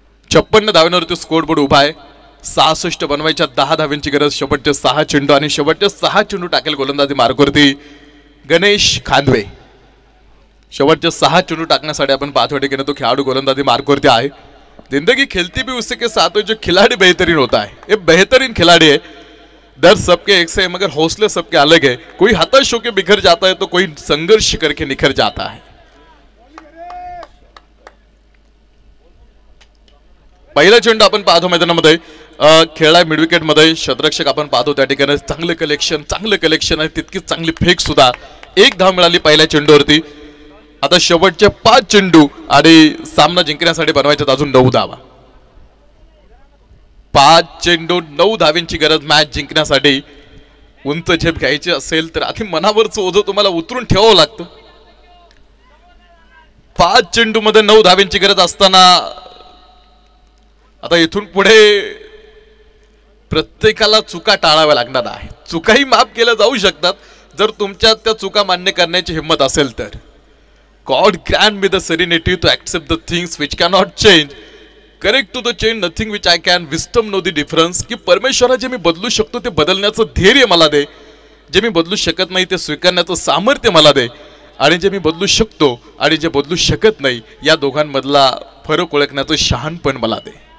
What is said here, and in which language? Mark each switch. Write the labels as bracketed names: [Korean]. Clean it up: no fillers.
[Marathi] 56 धावांवरती score board उभा आहे। 66 बनवायच्या 10 धावांची गरज शेवटचे 6 चेंडू आणि शेवटचे 6 चेंडू टाकेल गोलंदाजी मार्गवरती गणेश खांदवे। शेवटचे 6 चेंडू टाकण्यासाठी आपण पाहतो की तो खेळाडू गोलंदाजी मार्गवरती आहे। [Hindi] जिंदगी खेलती भी उसी के साथ है जो खिलाड़ी बेहतरीन होता है। ये बेहतरीन खिलाड़ी है। दर सबके एक से है मगर हौसले सबके अलग है। कोई हताश होकर बिखर जाता है तो कोई संघर्ष करके निखर जाता है। [Marathi] पहिला चेंडू आपण पाहतो मैदानामध्ये खेळाय मिड विकेट मध्ये क्षेत्ररक्षक आपण पाहतो त्या ठिकाणी चांगलं कलेक्शन आहे तितकीच चांगली फेक सुद्धा। 1 धाव मिळाली पहिल्या चेंडूवरती। आता शेवटचे 5 चेंडू आणि सामना जिंकण्यासाठी बनवायच्यात अजून 9 धावा। 5 चेंडू 9 धावांची गरज मॅच जिंकण्यासाठी। उंच झेप घ्यायची असेल तर आधी मनावरचं ओझं तुम्हाला उतरून ठेवावं लागतं। 5 चेंडू मध्ये 9 धावांची गरज असताना आता इथून पुढे प्रत्येकाला चुका टाळाव्या लागणार आहे। चुकाही माफ केल्या जाऊ शकतात जर तुमच्यात त्या चुका मान्य करण्याची हिम्मत असेल तर। [English] God grant me the serenity to accept the things which cannot change, correct to the change nothing which I can, wisdom know the difference। [Marathi] की परमेश्वरा जे मी बदलू शकतो ते बदलण्याचं धैर्य मला दे, जे मी बदलू शकत नाही ते स्वीकारण्याचं सामर्थ्य मला दे, आणि जे मी बदलू शकतो आणि जे बदलू शकत नाही या दोघांमधला फरक ओळखण्याचं शहाणपण मला दे।